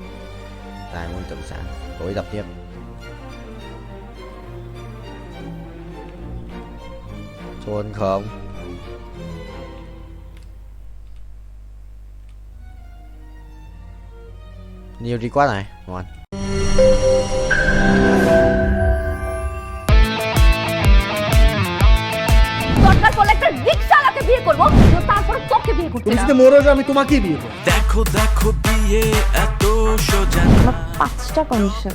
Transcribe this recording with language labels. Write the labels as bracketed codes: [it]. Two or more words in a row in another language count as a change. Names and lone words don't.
[vi] Tại môn tập sáng. Tối tập tiếp. Trốn không? Nhiều đi quá này. Ngon. [bn] দরকার পড়লে একটা রিকশাওয়ালাকে বিয়ে করবো, তারপর তোকে বিয়ে করতে তুমি যদি মরে যাও আমি তোমাকেই বিয়ে করব। দেখো দেখো বিয়ে এত সোজা। আমার 5টা কন্ডিশন।